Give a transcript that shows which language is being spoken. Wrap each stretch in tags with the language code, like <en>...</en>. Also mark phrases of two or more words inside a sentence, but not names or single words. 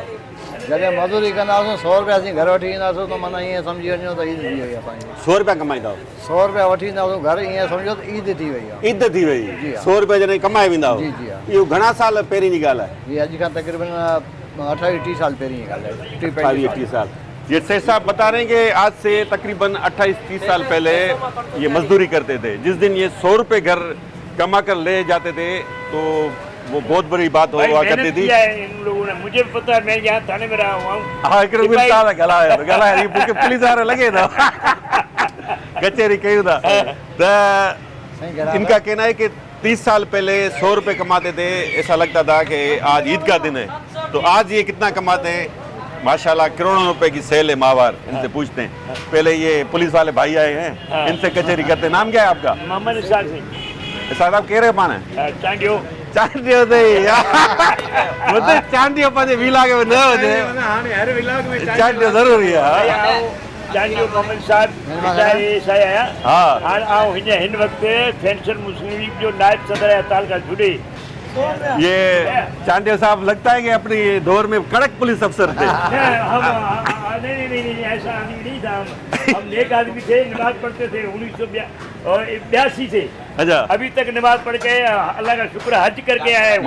<sd>जॾहिं मज़दूरी कंदा हुआसीं 100 रुपया असीं घर वठी ईंदासीं, त माना ईअं सम्झी वञो त ईद थी वई असांजी। 100 रुपया कमाईंदा हो? 100 रुपया वठी ईंदा हुआसीं घर, ईअं सम्झो त ईद थी वई आहे। ईद थी वई। जी हा। 100 रुपया जॾहिं कमाए वेंदा हो। जी जी हा। इहो घणा साल पहिरीं जी ॻाल्हि आहे? ये अॼु खां तक़रीबन 28-30 साल पहिरीं जी ॻाल्हि आहे। 28-30 साल।</sd> <ur>یہ سیٹھ صاحب بتا رہے ہیں کہ آج سے تقریباً 28-30 سال پہلے یہ مزدوری کرتے تھے. جس دن یہ 100 روپے گھر کما کر لے جاتے تھے، تو وہ بہت بڑی بات بھائی ہوا محنت کرتی تھی کیا ہے ان لوگوں نے، مجھے بھی پتا ہے، میں یہاں تھانے میں رہا ہوا ہوں.</ur> <sd>हाँ हिकिड़ो मिल था गला ये पुलिस वारो लगे था कचहरी कयूं था</sd> <ur>त ان کا کہنا ہے کہ 30 سال پہلے 100 روپے کماتے تھے، ایسا لگتا تھا کہ آج عید کا دن ہے، تو آج یہ کتنا کماتے ہیں? ماشاءاللہ کروڑوں روپے کی سیل ہے ماہوار. ان سے پوچھتے ہیں. پہلے یہ پولیس والے بھائی آئے ہیں، ان سے کچہری کرتے ہیں. نام کیا ہے آپ کا? محمد اسحاق سنگھ. صاحب آپ کہہ رہے پان ہے चांडियो</ur> <sd>चांडियो दे मतलब चांडियो पंहिंजे विला के न वञे हाणे हर विलाग में चांडियो ज़रूरी आहे। चांडियो मोहम्मद साहब सां आहियां। हा हाणे आउं हिन वक़्तु फैंसर मुस्लिम लीग जो नायब सदर है तालका जुड़े।</sd> <ur>یہ چانڈیو صاحب لگتا ہے کہ اپنی دور میں کڑک پولیس افسر تھے. نہیں ایسا آدمی نہیں تھا. ہم نیک آدمی تھے، نماز پڑھتے تھے 1982 سے. اچھا ابھی تک نماز پڑھ کے اللہ کا شکر حج کرکے آئے ہیں.</ur>